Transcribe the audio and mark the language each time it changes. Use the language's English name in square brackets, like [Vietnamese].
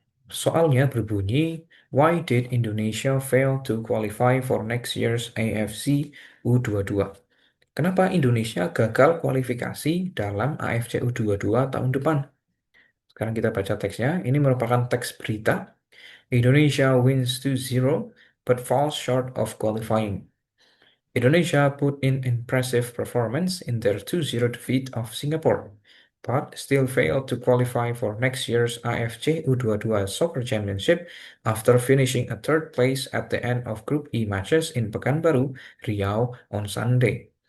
[Indonesian] Soalnya berbunyi, [English] Why did Indonesia fail to qualify for next year's AFC U22? [Indonesian] Kenapa Indonesia gagal kualifikasi dalam AFC U22 tahun depan? Sekarang kita baca teksnya. Ini merupakan teks berita. [English] Indonesia wins 2-0 but falls short of qualifying. Indonesia put in impressive performance in their 2-0 defeat of Singapore, but still failed to qualify for next year's AFC U22 Soccer Championship after finishing a third place at the end of Group E matches in Pekanbaru, Riau on Sunday.